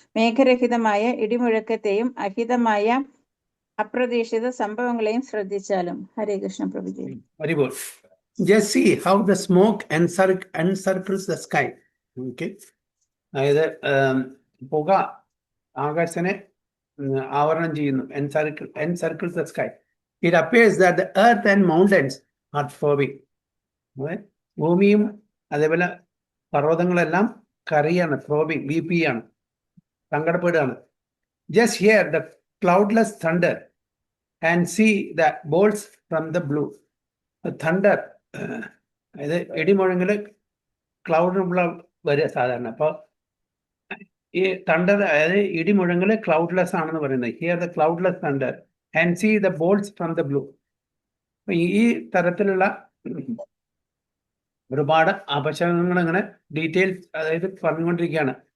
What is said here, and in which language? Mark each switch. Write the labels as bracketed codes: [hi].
[ml] മേഘരഹിതമായ ഇടിമുഴക്കത്തെയും അഹിതമായ അപ്രതീക്ഷിത സംഭവങ്ങളെയും ശ്രദ്ധിച്ചാലും. ഹരേ Krishna പ്രഭുജി. [en] Just see how the smoke encircles the sky. Okay. [ml] അതായത് പുക ആകാശത്തിനെ ആവരണം ചെയ്യുന്നു. [en] encircles the sky. It appears that the earth and mountains are foaming. [ml] ഭൂമിയും അതേപോലെ പർവ്വതങ്ങളെല്ലാം കറിയാണ്, ഫ്രോബിങ്, ബിപി ആണ്, സങ്കടപ്പെടുകയാണ്. [en] Just hear the cloudless thunder and see the bolts from the blue. [ml] Thunder, അതായത് ഇടിമുഴങ്ങല് ക്ലൗഡിനുള്ള വരിക സാധാരണ. അപ്പോൾ ഈ തണ്ടർ, അതായത് ഇടിമുഴങ്ങല് ക്ലൗഡ്ലെസ് ആണെന്ന് പറയുന്നത്. [en] Hear the cloudless thunder and see the bolts from the blue. [ml] ഈ തരത്തിലുള്ള ഒരുപാട് അപശകനങ്ങൾ ഇങ്ങനെ ഡീറ്റെയിൽസ് അതായത് പറഞ്ഞുകൊണ്ടിരിക്കുകയാണ്.